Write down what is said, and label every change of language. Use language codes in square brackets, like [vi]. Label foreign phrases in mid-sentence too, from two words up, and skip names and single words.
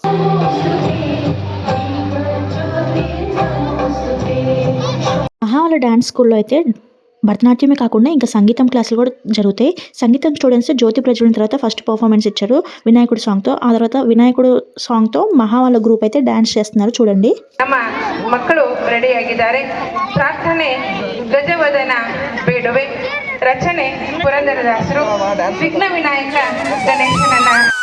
[te] మహా వాళ్ళ [en] dance school [te] అయితే భరతనాట్యమే కాకుండా ఇంకా సంగీతం క్లాసులు కూడా జరుగుతాయి. సంగీతం స్టూడెంట్స్ జ్యోతి ప్రజ్వలన తర్వాత [en] first performance [te] ఇచ్చారు వినాయకుడు సాంగ్తో. ఆ తర్వాత వినాయకుడు సాంగ్తో మహా వాళ్ళ గ్రూప్ అయితే డ్యాన్స్ చేస్తున్నారు, చూడండి. [kn] ನಮ್ಮ ಮಕ್ಕಳು ರೆಡಿಯಾಗಿದ್ದಾರೆ. ಪ್ರಾರ್ಥನೆ ಗಜವದನ ಬೇಡುವೆ, ರಚನೆ ಪುರಂದರದಾಸರು, ವಿಘ್ನ ವಿನಾಯಕ ಗಣೇಶನನ್ನ.